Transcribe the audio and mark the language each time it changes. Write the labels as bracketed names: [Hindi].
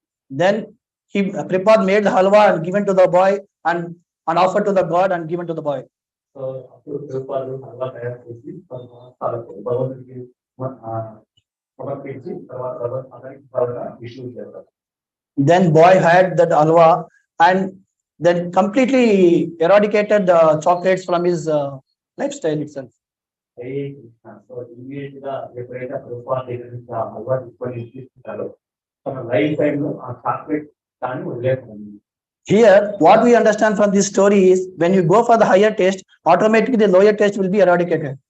[English] Then Prabhupada made the halwa and given to the boy and offered to the God and given to the boy. [Telugu] So రూపాయలు హల్వా తయారు చేసి భగవంతుడికి సమర్పించి తర్వాత issue చేస్తారు. [English] Then boy had that halwa and then completely eradicated the chocolates from his lifestyle itself. [Telugu] So immediate గా ఎప్పుడైతే ప్రభుపాద హల్వా తీసుకొని ఇస్తారో తన లైఫ్ టైం లో ఆ చాక్లెట్ దాన్ని వదిలేస్తుంది. [English] Here, what we understand from this story is when you go for the higher taste, automatically the lower taste will be eradicated.